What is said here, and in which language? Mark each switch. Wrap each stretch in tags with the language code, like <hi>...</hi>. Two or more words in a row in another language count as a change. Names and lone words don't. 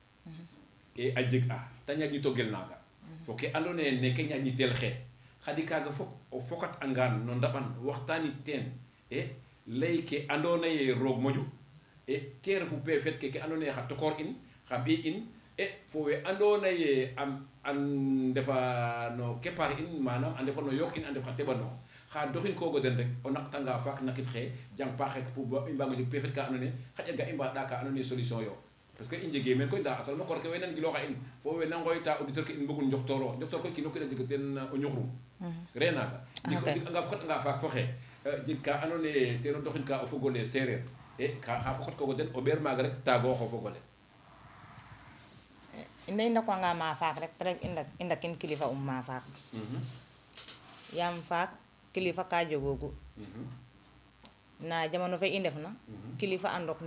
<srr>e a jeg a te ñaƴnito gel naaga fo ke andoona yee neke ñaƴnitel xe Khady kaaga fop o fokat angaan no ndaɓan waxtaanit teen e lay ke andoona yee roog moƴu e ke refu pefet ke andoona yee xa tokoor in xa ɓiy in e fo we andoona yee an ndefa no kepar in manam a ndefa no yook in a ndef xa teɓanong xa doxin koogo den rek o naqtanga faak naqit xe jang paax rek pour i mbaag o jeg pefet ka andoona yee xaƴa ga i mbaɗa ka andoona yee solution yo</srr> <fr>parce que</fr> <srr>i njegee meen koy nda a salma koor ke we nan gilooxa in fo we na ngooyta auditeur ke in mbogun njoktoor ke kiino kiin a jega teen o ñuxrum re naaga anga fokatanga faak fo xe jeg ka andoona yee ten o doxin ka o fogole seereer e xa fokot koogo den o ɓeer maaga rek taagooxo fogole in day ndakwanga ma faak rek te ref i ndakin kilifa ma faak yaam faak kilifa ka jogoogu na jamano fe i ndefna kilifa a ndok</srr>